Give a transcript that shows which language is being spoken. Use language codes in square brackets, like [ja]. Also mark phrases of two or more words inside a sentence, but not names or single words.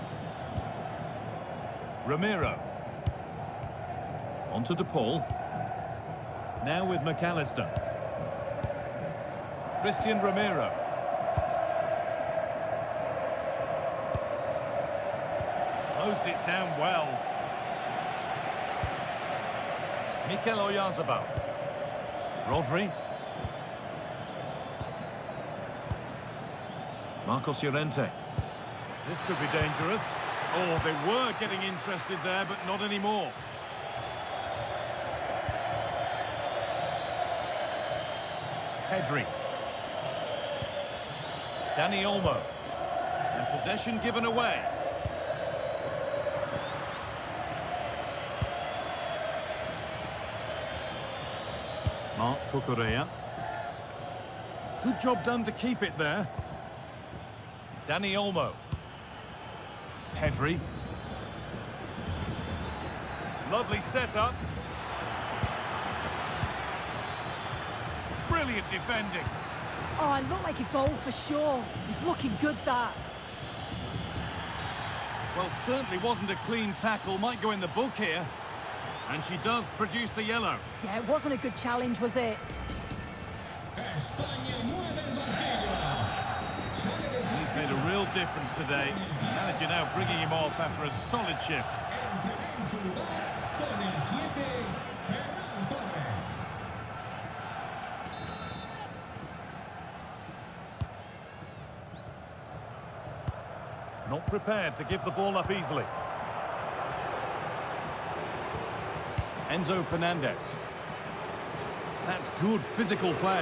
[en] Romero. On to de Paul. Now with McAllister. Christian Romero. Closed it down well. Mikel Oyarzabal. Rodri. Marcos Llorente. This could be dangerous. Oh, they were getting interested there, but not anymore. Pedri. Dani Olmo. And possession given away. Marc Cucurella. Good job done to keep it there. Dani Olmo. Pedri. Lovely setup. Brilliant defending. Oh, it looked like a goal for sure. It was looking good, that. Well, certainly wasn't a clean tackle. Might go in the book here. And she does produce the yellow. Yeah, it wasn't a good challenge, was it? [es] España mueve el banquillo. Sale del [en] He's made a real difference today. The manager now bringing him off after a solid shift. [es] entrará en su lugar con el 7, Ferran Torres. [en] Not prepared to give the ball up easily. Enzo Fernandez. That's good physical play.